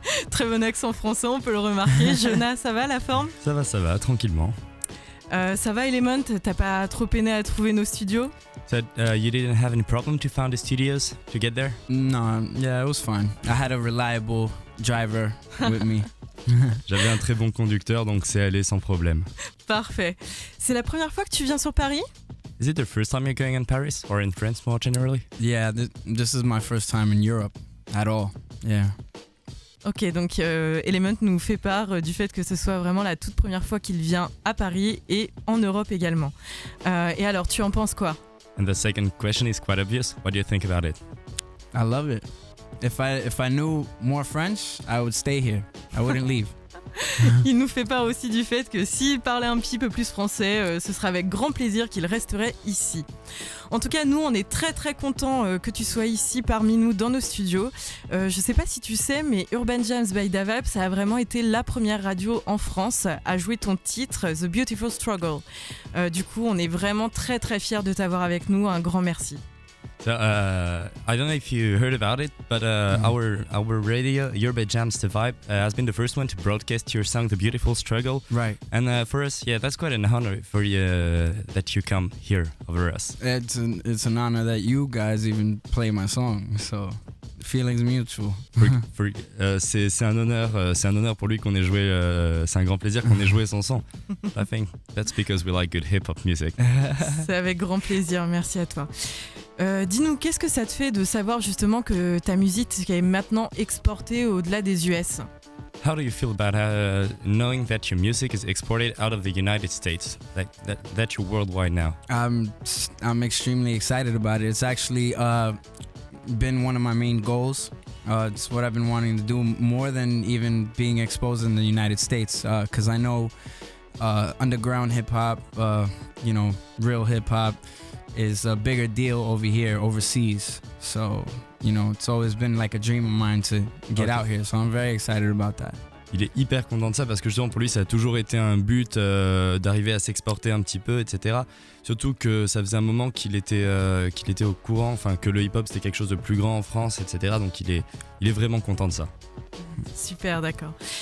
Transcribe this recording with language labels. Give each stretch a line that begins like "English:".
French: Très bon accent français, on peut le remarquer. Jonas, ça va la forme? Ça va, tranquillement. Ça va Ellementt, t'as pas trop peiné à trouver nos studios?
English: So, you didn't have any problem to find the studios to get there? No, yeah, it was fine. I had a reliable driver with me.
French: J'avais un très bon conducteur, donc c'est allé sans problème. Parfait. C'est la première fois que tu viens sur Paris?
English: Is it the first time you're going in Paris or in France more generally? Yeah, this is my first time in Europe at all. Yeah.
French: Ok, donc Ellementt nous fait part du fait que ce soit vraiment la toute première fois qu'il vient à Paris et en Europe également. Et alors, tu en penses quoi?
English: And the second question is quite obvious. What do you think about it? I love it. If I knew more French, I would stay here. I wouldn't leave.
French: Il nous fait part aussi du fait que s'il parlait un petit peu plus français, ce serait avec grand plaisir qu'il resterait ici. En tout cas, nous, on est très contents que tu sois ici parmi nous dans nos studios. Je sais pas si tu sais, mais Urban Jams by Da Vibe, ça a vraiment été la première radio en France à jouer ton titre, The Beautiful Struggle. Du coup, on est vraiment très fiers de t'avoir avec nous. Un grand merci.
English: So, I don't know if you heard about it, but our radio, Urban Jams The Vibe, has been the first one to broadcast your song, The Beautiful Struggle. Right. And for us, yeah, that's quite an honor for you that you come here over us. It's an honor that you guys even play my song. So, feelings mutual.
French: C'est un honneur pour lui qu'on ait joué. C'est un grand plaisir qu'on ait joué son son.
English: I think that's because we like good hip-hop music.
French: C'est avec grand plaisir, merci à toi. Dis-nous, qu'est-ce que ça te fait de savoir justement que ta musique est maintenant exportée au-delà des US?
English: How do you feel about knowing that your music is exported out of the United States, that you're worldwide now? I'm extremely excited about it. It's actually been one of my main goals. It's what I've been wanting to do more than even being exposed in the United States, because I know underground hip-hop, real hip-hop is a bigger deal over here, overseas. So, it's always been like a dream of mine to get out here. So I'm very excited about that.
French: Il est hyper content de ça parce que justement pour lui ça a toujours été un but d'arriver à s'exporter un petit peu, etc. Surtout que ça faisait un moment qu'il était au courant, enfin que le hip-hop c'était quelque chose de plus grand en France, etc. Donc il est vraiment content de ça. Super, d'accord.